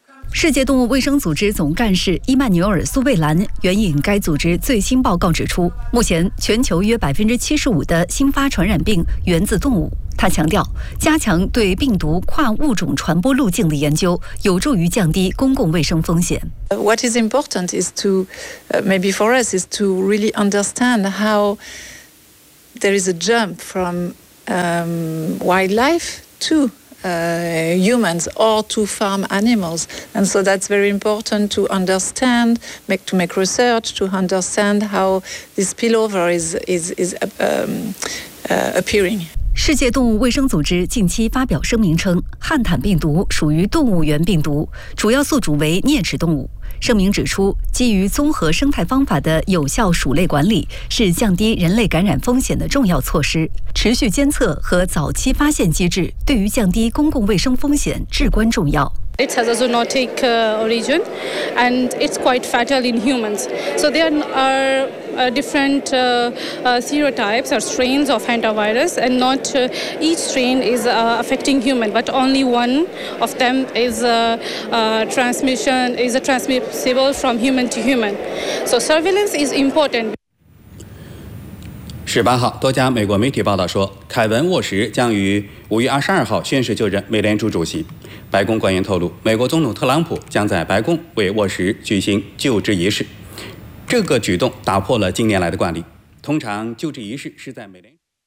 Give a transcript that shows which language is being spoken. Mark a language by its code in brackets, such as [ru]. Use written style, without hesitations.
[zh] 世界动物卫生组织总干事伊曼纽尔·苏贝兰援引该组织最新报告指出，目前全球约75%的新发传染病源自动物。他强调，加强对病毒跨物种传播路径的研究，有助于降低公共卫生风险。 [en] What is important is to, maybe for us, is to really understand how there is a jump from wildlife to. Humans or to farm animals, and so that's very important to understand, make research to understand how this spillover is appearing. [zh] 世界动物卫生组织近期发表声明称，汉坦病毒属于动物源病毒，主要宿主为啮齿动物。声明指出，基于综合生态方法的有效鼠类管理是降低人类感染风险的重要措施，持续监测和早期发现机制对于降低公共卫生风险至关重要。 [en] It has a zoonotic origin, and it's quite fatal in humans. So there are different serotypes or strains of hantavirus, and not each strain is affecting human, but only one of them is transmissible from human to human. So surveillance is important. [zh] 18号，多家美国媒体报道说，凯文·沃什将于5月22号宣誓就任美联储主席。白宫官员透露，美国总统特朗普将在白宫为沃什举行就职仪式。这个举动打破了近年来的惯例，通常就职仪式是在美联储。